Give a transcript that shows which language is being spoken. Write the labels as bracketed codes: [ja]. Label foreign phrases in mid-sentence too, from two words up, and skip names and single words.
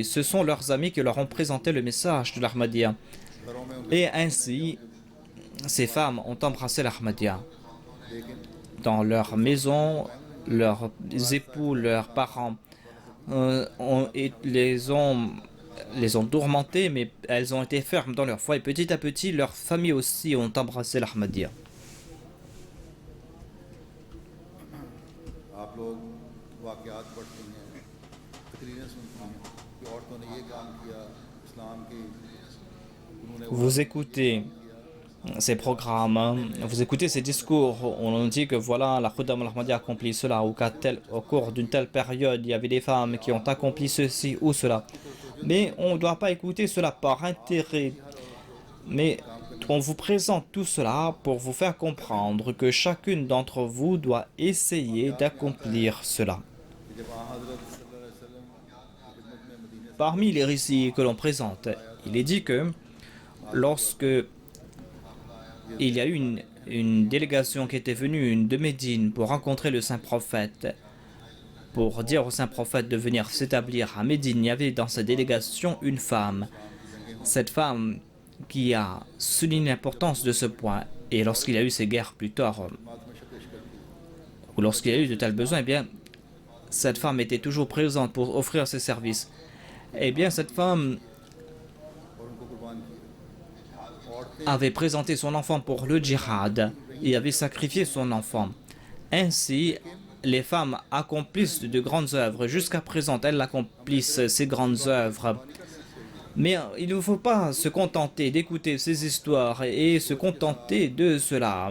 [fr] Ce sont leurs amis qui leur ont présenté le message de l'Ahmadiyya. Et ainsi, ces femmes ont embrassé l'Ahmadiyya. Dans leur maison, leurs époux, leurs parents les ont tourmentées, mais elles ont été fermes dans leur foi. Et petit à petit, leurs familles aussi ont embrassé l'Ahmadiyya. [ur] آپ لوگ واقعات پڑھتے ہیں، تقریریں سنتے ہیں کہ عورتوں نے یہ کام کیا، اسلام کی انہوں نے [fr] Vous écoutez ces programmes, vous écoutez ces discours, on nous dit que voilà, la Khuddam al-Ahmadiyya a accompli cela, ou au cours d'une telle période, il y avait des femmes qui ont accompli ceci ou cela. Mais on ne doit pas écouter cela par intérêt. Mais on vous présente tout cela pour vous faire comprendre que chacune d'entre vous doit essayer d'accomplir cela. [ur] جب حضرت [ar] صلى الله عليه وسلم [ur] کی خدمت میں مدینے سے [fr] Parmi les récits que l'on présente, il est dit que lorsque il y a eu une délégation qui était venue de Médine pour rencontrer le saint prophète, pour dire au saint prophète de venir s'établir à Médine, il y avait dans cette délégation une femme. Cette femme qui a souligné l'importance de ce point, et lorsqu'il y a eu ces guerres plus tard, ou lorsqu'il y a eu de tels besoins, eh bien, cette femme était toujours présente pour offrir ses services. Eh bien, cette femme [ur] اور ان کو قربان کیا. [fr] avait présenté son enfant pour le djihad et avait sacrifié son enfant. Ainsi, les femmes accomplissent de grandes œuvres. Jusqu'à présent, elles accomplissent ces grandes œuvres. Mais il ne faut pas se contenter d'écouter ces histoires et se contenter de cela.